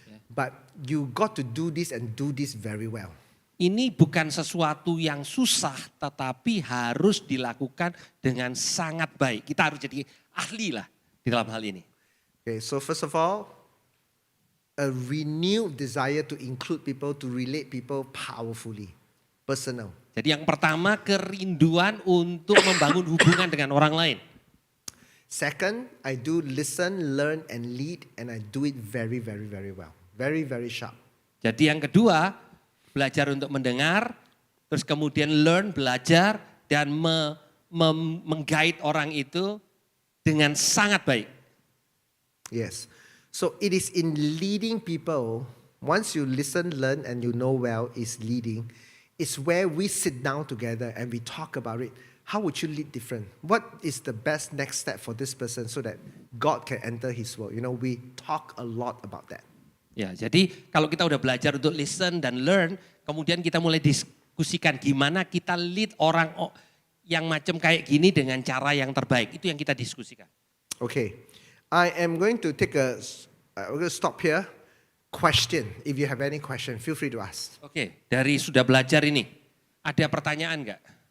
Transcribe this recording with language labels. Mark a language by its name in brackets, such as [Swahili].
[English] But you got to do this and do this very well. [Indonesian] Ini bukan sesuatu yang susah, tetapi harus dilakukan dengan sangat baik. Kita harus jadi ahli lah di dalam hal ini. [English] Okay, so first of all, a renewed desire to include people, to relate people powerfully, personal. [Indonesian] Jadi yang pertama, kerinduan untuk membangun hubungan dengan orang lain. [English] Second, I do listen, learn, and lead, and I do it very, very, very well. Very, very sharp. [Indonesian] Jadi yang kedua, belajar untuk mendengar, terus kemudian learn, belajar, dan meng-guide orang itu dengan sangat baik. [English] Yes. So it is in leading people, once you listen, learn, and you know well is leading, it's where we sit down together and we talk about it. How would you lead different? What is the best next step for this person so that God can enter his world? We talk a lot about that. [Indonesian] Ya, jadi kalau kita udah belajar untuk listen dan learn, kemudian kita mulai diskusikan gimana kita lead orang yang macam kayak gini dengan cara yang terbaik. Itu yang kita diskusikan. [English] Okay, I am going to take we're going to stop here. Question, if you have any question, feel free to ask. [Indonesian] Oke, dari sudah belajar ini, ada pertanyaan nggak?